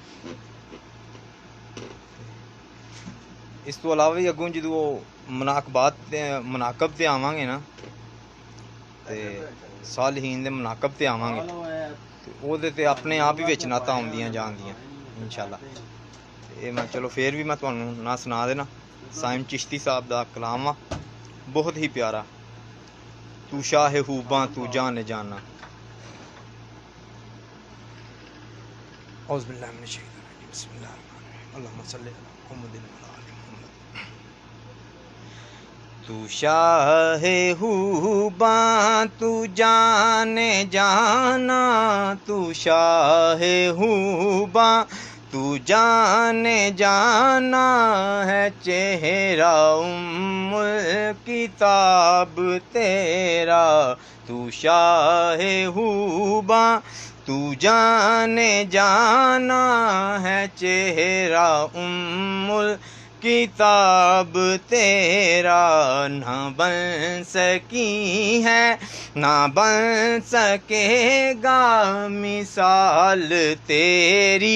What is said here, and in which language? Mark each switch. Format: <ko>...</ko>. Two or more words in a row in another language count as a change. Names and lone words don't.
<pa>اس تو علاوہ بھی اگوں جو مناقب تے آواں گے نا، تے صالحین دے مناقب تے آواں گے تے اوہدے تے اپنے آپ ہی وچ نعتاں آؤندیاں جاندیاں</pa> <ar>إن شاء الله.</ar> <pa>تے میں چلو پھر بھی میں تہانوں نا سنا دینا. صائم چشتی صاحب دا کلام آ، بہت ہی پیارا.</pa> <ur>تو شاہ خوباں تو جان جاناں.</ur> <ar>أعوذ بالله من الشيطان الرجيم، بسم الله الرحمن الرحيم، اللهم صل على محمد وعلى آل محمد.</ar> <ur>تو شاہ خوباں تو جان جاناں، تو شاہ خوباں تو جان جاناں ہے. چہرہ ام الکتاب تیرا، تو شاہ خوباں تو جان جاناں ہے. چہرہ ام الکتاب تیرا، نہ بن سکی ہے نہ بن سکے گا مثال تیری.</ur>